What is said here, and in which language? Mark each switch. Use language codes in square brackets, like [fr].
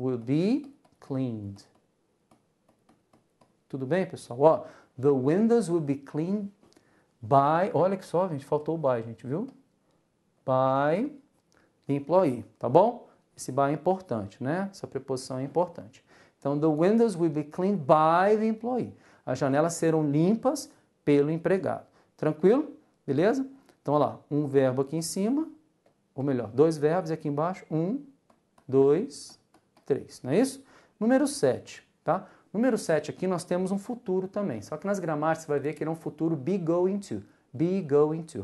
[en] Will be cleaned. [pt] Tudo bem, pessoal? Ó, [en] the windows will be cleaned by... [pt] Olha que só, gente, faltou o by, gente, viu? [en] By the employee, [pt] tá bom? Esse by é importante, né? Essa preposição é importante. [en] Então, the windows will be cleaned by the employee. [pt] As janelas serão limpas pelo empregado. Tranquilo? Beleza? Então, olha lá, um verbo aqui em cima, ou melhor, dois verbos aqui embaixo. 1, 2, 3. Não é isso? Número 7, tá? Número 7 aqui nós temos um futuro também. Só que nas gramáticas você vai ver que ele é um futuro be going to. Be going to.